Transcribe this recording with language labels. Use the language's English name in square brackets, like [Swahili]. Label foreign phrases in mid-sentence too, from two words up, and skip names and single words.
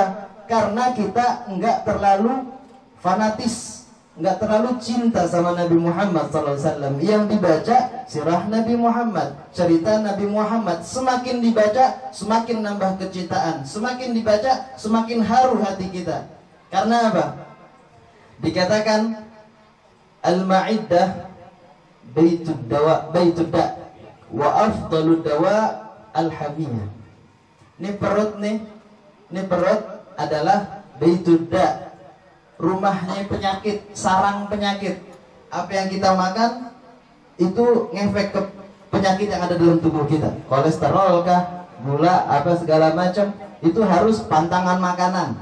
[Indonesian] Karena kita nggak terlalu fanatis, nggak terlalu cinta sama Nabi Muhammad SAW. Yang dibaca sirah Nabi Muhammad, cerita Nabi Muhammad. Semakin dibaca, semakin nambah kecintaan. Semakin dibaca, semakin haru hati kita. Karena apa? Dikatakan [Arabic] المعدة بيت الدواء، بيت الداء، وأفضل الدواء الحمية. [Indonesian] Ini perut nih, ini perut adalah [Arabic] بيت الداء, [Indonesian] rumahnya penyakit, sarang penyakit. Apa yang kita makan itu ngefek ke penyakit yang ada dalam tubuh kita. Kolesterol kah, gula, apa segala macam, itu harus pantangan makanan.